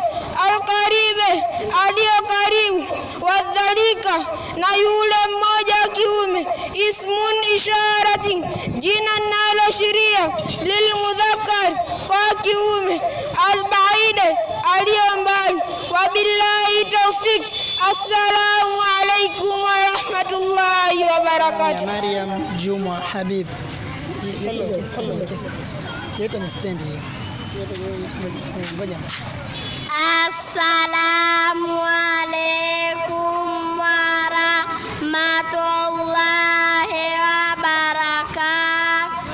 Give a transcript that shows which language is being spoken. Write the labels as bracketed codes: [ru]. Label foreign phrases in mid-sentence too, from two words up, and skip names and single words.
[sw] Alqaribe, aliyo karibu. Wadhalika, na yule mmoja kiume. [ar] اسم إشارة, [sw] jina linaloashiria. Lilmudhakkar, kwa kiume. Albaide, aliyo mbali. [ar] وبالله التوفيق. السلام عليكم ورحمة الله وبركاته. [sw] Maryam Juma Habib, yuko kwenye stendi hiyo. Ngoja. [ar] Assalamu alaikum warahmatullahi wabarakatuh.